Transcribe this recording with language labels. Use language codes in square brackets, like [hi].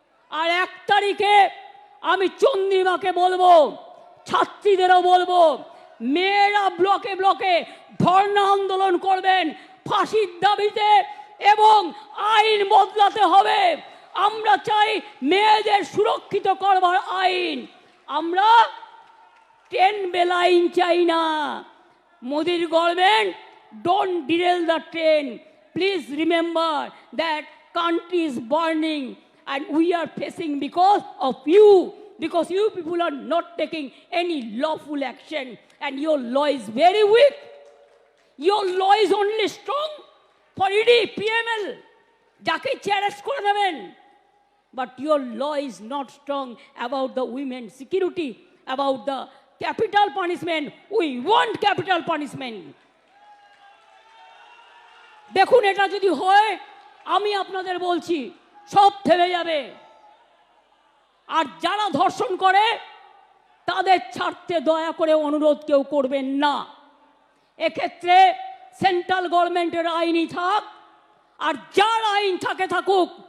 [bn] আর 1 তারিখে আমি চন্দ্রিমাকে বলবো, ছাত্রীদেরও বলবো, মেয়েরা ব্লকে ব্লকে ধর্ণা আন্দোলন করবেন ফাঁসির দাবিতে এবং আইন বদলাতে হবে। আমরা চাই মেয়েদের সুরক্ষিত করবার আইন। আমরা ট্রেন বেলাইন চাই না। [en] মোদির government, don't derail the train. Please remember that country is burning and we are facing because of you, because you people are not taking any lawful action and your law is very weak. Your law is only strong for ED, PML, [bn] যাকে ইচ্ছে arrest করে দেবেন। [en] But your law is not strong about the women's security, about the capital punishment. We want capital punishment. [bn] দেখুন, এটা যদি হয়, আমি আপনাদের বলছি সব থেমে যাবে। আর যারা ধর্ষণ করে তাদের ছাড়তে দয়া করে অনুরোধ কেউ করবেন না। এক্ষেত্রে সেন্ট্রাল গভর্নমেন্টের আইনই থাক, আর যার আইন থাকে থাকুক।